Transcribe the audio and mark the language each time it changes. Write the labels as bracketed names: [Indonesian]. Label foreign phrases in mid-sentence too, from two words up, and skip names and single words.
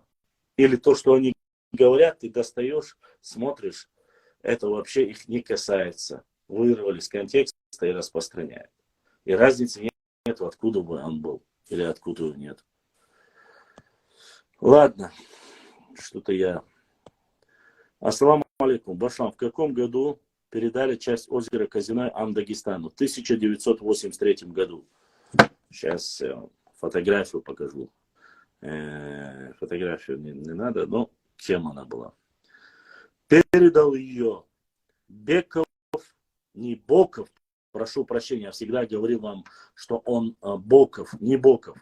[Russian] Или то, что они говорят, ты достаешь, смотришь, это вообще их не касается. Вырвали с контекста и распространяют. И разницы нет, откуда бы он был или откуда его нет. Ладно, что-то я... [Arabic] السلام عليكم. [Russian] Башлам, в каком году передали часть озера Казиной Ам-Дагестану? В 1983 году. Сейчас фотографию покажу. Фотографию не надо, но кем она была. Передал ее Беков, не Боков, прошу прощения, я всегда говорил вам, что он Боков, не Боков.